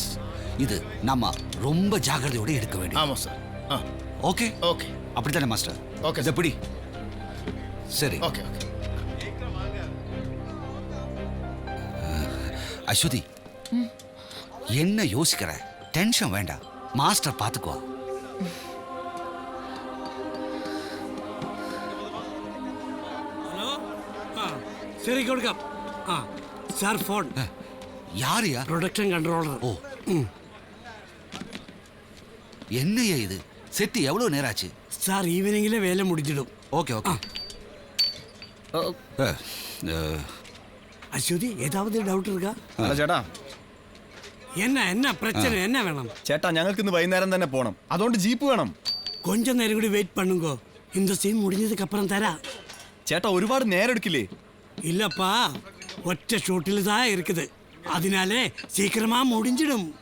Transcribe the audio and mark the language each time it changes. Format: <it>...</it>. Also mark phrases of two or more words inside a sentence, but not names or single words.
<ta>இது நம்ம ரொம்ப ஜாக்கிரதையோட எடுக்க வேண்டும். ஆமா சார். ஓகே ஓகே அப்படித்தானே மாஸ்டர்? ஓகே எப்படி? சரி</ta> <en>okay okay.</en> <ta>அஸ்வதி, என்ன யோசிக்கிற? டென்ஷன் வேண்டாம், மாஸ்டர் பாத்துக்குவா.</ta> <ml>ഹലോ. ശരി കൊടുക്കാം. സാർ ഫോൺ.</ml> <ta>யாரையா?</ta> <en>production controller.</en> <ta>ஓ, என்னையா இது? செட்டு எவ்வளவு நேரம் ஆச்சு? சார் ஈவினிங்கிலே வேலை முடிச்சிடும்.</ta> <en>okay okay.</en> <ta>அஸ்வதி, ஏதாவது டவுட் இருக்கா?</ta> <ml>ചേട്ടാ,</ml> <ta>என்ன பிரச்சனை, என்ன வேணும்?</ta> <ml>ചേട്ടാ ഞങ്ങൾക്ക് ഇന്ന് വൈകുന്നേരം തന്നെ പോണം. അതുകൊണ്ട് ജീപ്പ് വേണം.</ml> <ta>கொஞ்ச நேரம் கூட வெயிட் பண்ணுங்க. இந்த சீன் முடிஞ்சதுக்கு அப்புறம் தரா.</ta> <ml>ചേട്ടാ ഒരുപാട് നേരം എടുക്കില്ലേ?</ml> <ta>இல்லப்பா, ஒற்ற ஷூட்டில் தான் இருக்குது. அதனாலே சீக்கிரமா முடிஞ்சிடும்.</ta>